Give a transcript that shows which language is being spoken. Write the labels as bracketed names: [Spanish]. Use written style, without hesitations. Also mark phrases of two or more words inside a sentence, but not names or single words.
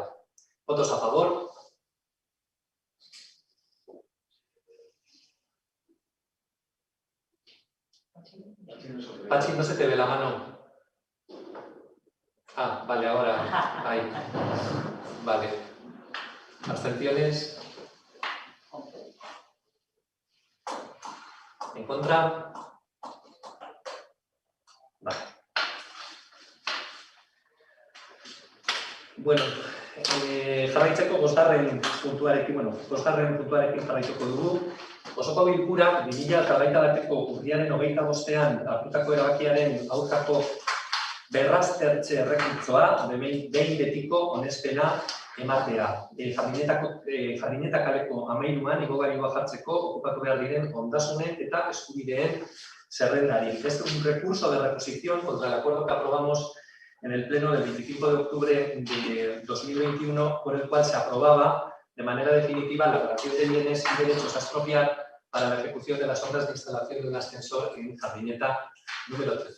[Spanish] ¿Votos a favor? Pachi, no se te ve la mano. Ah, vale, ahora. Ahí. Vale. ¿Abstenciones? ¿En contra? Vale. [Basque] Bueno, jarraitzeko bosgarren puntuarekin jarraituko dugu. Osoko bilkura 2021 bateko urriaren 25ean hartutako erabakiaren aurkako berraztertze errekurtsoa behin betiko onespena ematea. Jardineta kaleko 13an igogailua jartzeko okupatu behar diren ondasunen eta eskubideen zerrendari. [Spanish] Este es un recurso de reposición contra el acuerdo que aprobamos en el pleno del 25 de octubre de 2021, por el cual se aprobaba de manera definitiva la relación de bienes y derechos a expropiar para la ejecución de las obras de instalación de un ascensor en Jardineta número 13.